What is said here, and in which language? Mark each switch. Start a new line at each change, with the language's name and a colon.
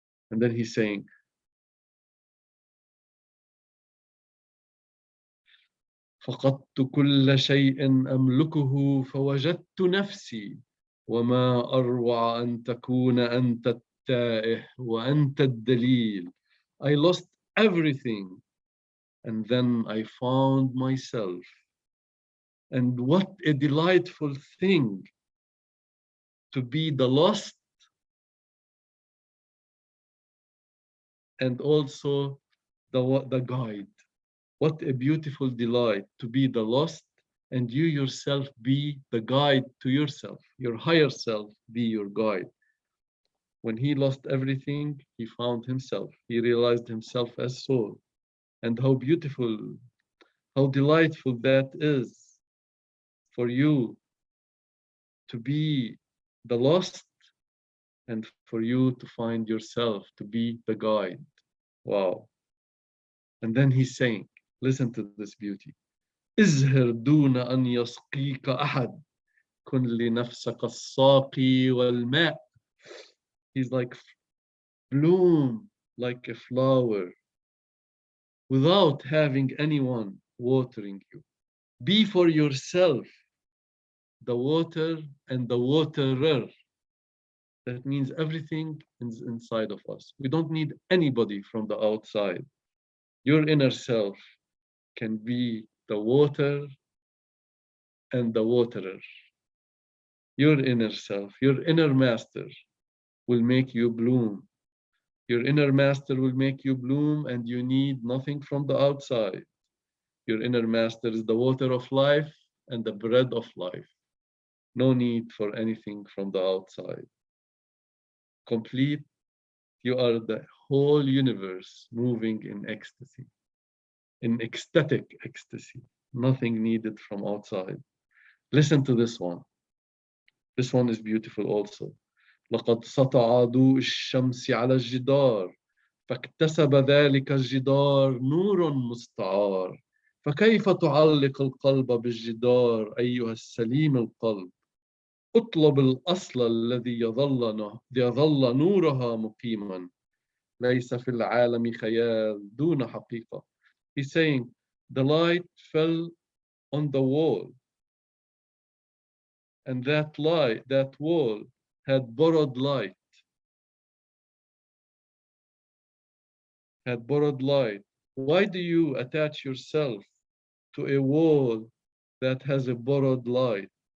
English: And then he's saying,
Arabic: فقدت كل شيء أملكه فوجدت نفسي وما أروع أن تكون أنت التائه وأنت الدليل.
English: I lost everything and then I found myself. And what a delightful thing to be the lost and also the guide. What a beautiful delight to be the lost and you yourself be the guide to yourself. Your higher self be your guide. When he lost everything, he found himself. He realized himself as soul. And how beautiful, how delightful that is for you to be the lost and for you to find yourself, to be the guide. Wow. And then he's saying, listen to this beauty.
Arabic: ازهر دون أن يسقيك أحد كن لنفسك الساقي والماء.
English: He's like, bloom like a flower without having anyone watering you. Be for yourself the water and the waterer. That means everything is inside of us. We don't need anybody from the outside. Your inner self can be the water and the waterer. Your inner self, your inner master will make you bloom. Your inner master will make you bloom and you need nothing from the outside. Your inner master is the water of life and the bread of life. No need for anything from the outside. Complete, you are the whole universe moving in ecstasy, in ecstatic ecstasy. Nothing needed from outside. Listen to this one. This one is beautiful also.
Arabic: لقد سطع ضوء الشمس على الجدار فاكتسب ذلك الجدار نور مستعار فكيف تعلق القلب بالجدار أيها السليم القلب اطلب الأصل الذي يظل نورها مقيما ليس في العالم خيال دون حقيقة.
English: He's saying the light fell on the wall and that wall had borrowed light. Why do you attach yourself to a wall that has a borrowed light?